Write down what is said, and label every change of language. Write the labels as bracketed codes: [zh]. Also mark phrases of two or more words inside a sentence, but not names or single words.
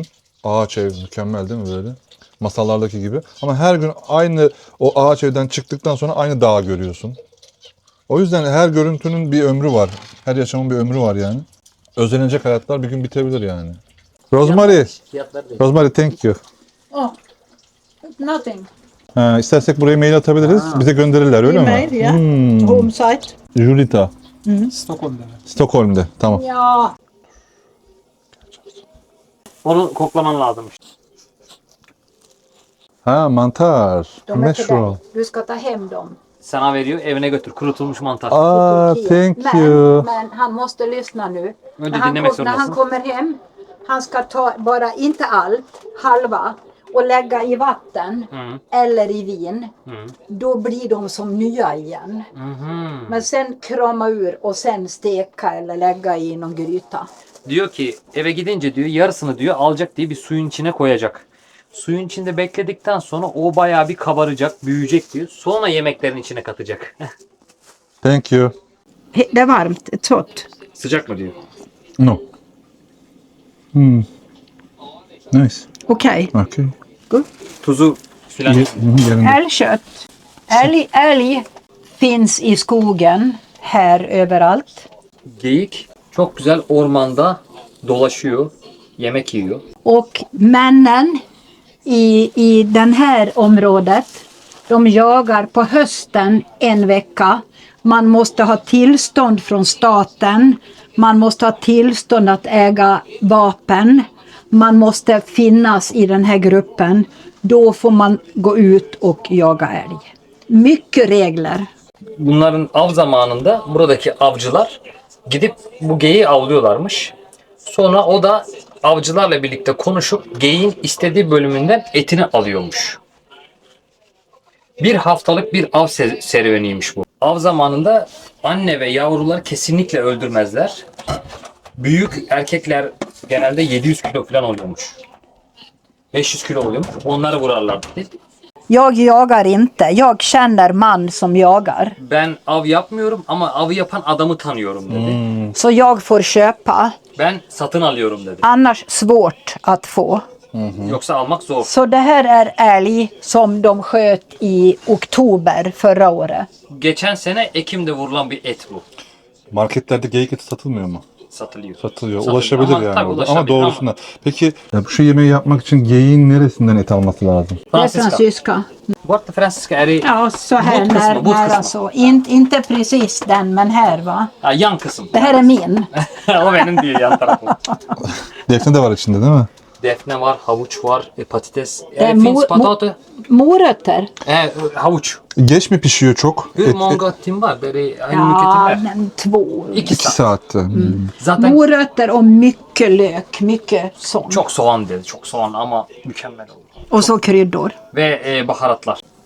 [tr] Ağaç ev mükemmel değil mi böyle? Masallardaki gibi. Ama her gün aynı o ağaç evden çıktıktan sonra aynı dağı görüyorsun. O yüzden her görüntünün bir ömrü var. Her yaşamın bir ömrü var yani. Özlenecek hayatlar bir gün bitebilir yani. Rosemary. Fiyatları değil. [en] Rosemary thank you. Oh, nothing. [tr] Ha, istersek buraya mail atabiliriz. Bize gönderirler öyle E-mail, mi? ya. Hmm. [en] Home site. [tr] Julita. Stockholm'da mı? Stockholm'de. Tamam. [sv] Ja. [tr] Onu koklaman lazım. Ha, mantar. [sv] De är till Mushroom. dig. Du ska ta hem dem. [tr] Sana veriyor, evine götür. Kurutulmuş mantar. Aa, [sv] Turkiet. [en] thank you. [sv] Men han måste lyssna nu. [tr] Önce [sv] När han, [tr] dinlemek [sv] när han [tr] zorundasın. [sv] kommer hem, han ska ta bara, inte allt, halva och lägga i vatten eller i vin. Då blir de som nya igen. Men sen krama ur och sen steka eller lägga i någon gryta. [tr] Diyor ki eve gidince diyor yarısını diyor alacak diye bir suyun içine koyacak. Suyun içinde bekledikten sonra o bayağı bir kabaracak, büyüyecek diyor. Sonra yemeklerin içine katacak. [en] Thank you. [sv] Det är varmt, ett hot. [tr] Sıcak mı diyor. [en] No. Nice. [sv] Okej. [en] Okay. [tr] Tuzu filan. Yerinde. [sv] Älgkött. Älg finns i skogen här överallt. Geyik çok güzel ormanda dolaşıyor, yemek yiyor. Och männen i den här området, de jagar på hösten en vecka. Man måste ha tillstånd från staten. Man måste ha tillstånd att äga vapen. Man måste finnas i den här gruppen. Då får man gå ut och jaga älg. Mycket regler. [tr] Bunların av zamanında buradaki avcılar gidip bu geyiği avlıyorlarmış. Sonra o da avcılarla birlikte konuşup geyiğin istediği bölümünden etini alıyormuş. Bir haftalık bir av serüveniymiş bu. Av zamanında anne ve yavrular kesinlikle öldürmezler. Büyük erkekler genelde 700 kilo falan oluyormuş. 500 kilo oluyormuş. Onları vurarlar. [sv] Jag jagar inte. Jag känner man som jagar. [tr] Ben av yapmıyorum ama avı yapan adamı tanıyorum dedi. [sv] Så jag får köpa. [tr] Ben satın alıyorum dedi. [sv] Annars svårt att få. [tr] Yoksa almak zor. [sv] Så det här är älg som de sköt i oktober förra året. [tr] Geçen sene Ekim'de vurulan bir et bu. Marketlerde geyik eti satılmıyor mu? Satılıyor. Satılıyor. Satılıyor. Ulaşabilir Ama yani. tabii orada. ulaşabilir Ama doğrusunda. Peki ya bu şu yemeği yapmak için geyiğin neresinden et alması lazım? [sv] Det är Franziska. fransyska. [tr] Bu arada Franziska [sv] är i Ja, så här [tr] Båtkısmı, [sv] nära, [tr] båtkısmı. [sv] nära så. Inte precis den, men här va. [tr] ha, yan kısım. [sv] Det här är min. [tr] O benim değil yan tarafım. Defne de var içinde değil mi? Defne var, havuç var, patates. mo- [sv] Finns potato. Morötter. [tr] Havuç. Geç mi pişiyor çok? [sv] Hur många timmar? Det är en mycket Ja, timmar. men 2. [tr] 2 2 saat. saatte. Zaten [sv] Morötter och mycket lök, mycket sånt. [tr] çok soğan dedi. Çok soğan ama mükemmel oldu. [sv] Och så kryddor. [tr] Ve baharatlar.